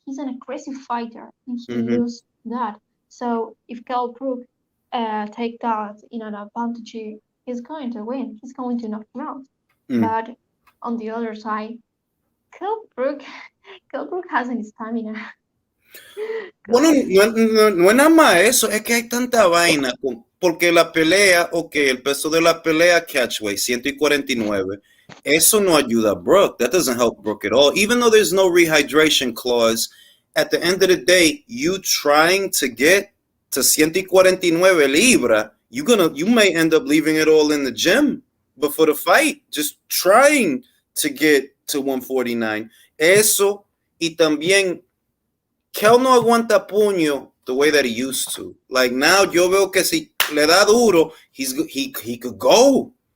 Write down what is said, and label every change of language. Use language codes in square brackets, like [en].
[en] He's an aggressive fighter, and he lose that. So if Kell Brook take that in an advantage, he's going to win. He's going to knock him out. But on the other side, Kell Brook has an stamina. [es] Bueno, no es nada más eso, es que hay tanta vaina, porque la pelea, el peso de la pelea, catchweight, 149, eso no ayuda a Brook. [en] That doesn't help Brook at all. Even though there's no rehydration clause, at the end of the day, you trying to get to 149 libras, you may end up leaving it all in the gym before the fight, just trying to get to 149. [es] Eso, y también Kel no aguanta puño [en] the way that he used to. Like now, [es] yo veo que si le da duro, [en] he could go.